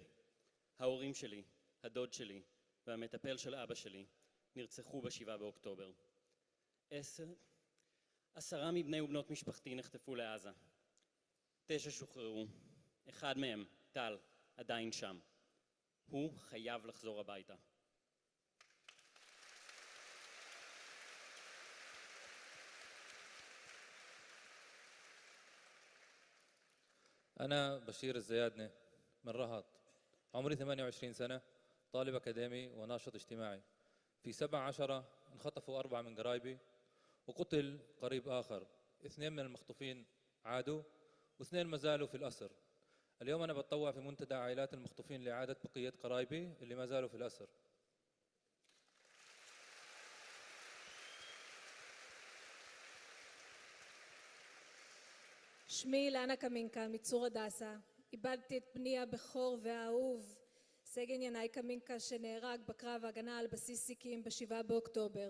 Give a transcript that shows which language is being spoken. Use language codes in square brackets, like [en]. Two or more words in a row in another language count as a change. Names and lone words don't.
[he] ההורים שלי, הדוד שלי והמטפל של אבא שלי נרצחו ב7 באוקטובר. 10 מבני ובנות משפחתי נחטפו לעזה. 9 שוחררו. אחד מהם, טל, עדיין שם. הוא חייב לחזור הביתה. [ar] أنا بشير الزيادنة من رهط، عمري 28 سنة، طالب أكاديمي وناشط اجتماعي. في 7/10 انخطفوا 4 من قرايبي وقتل قريب آخر. 2 من المخطوفين عادوا و2 ما زالوا في الأسر. اليوم أنا بتطوع في منتدى عائلات المخطوفين لإعادة بقية قرايبي اللي ما زالوا في الأسر. [he] שמי אילנה קמינקה מצור הדסה. איבדתי את בני הבכור והאהוב, סגן ינאי קמינקה, שנהרג בקרב ההגנה על בסיס סיקים ב7 באוקטובר.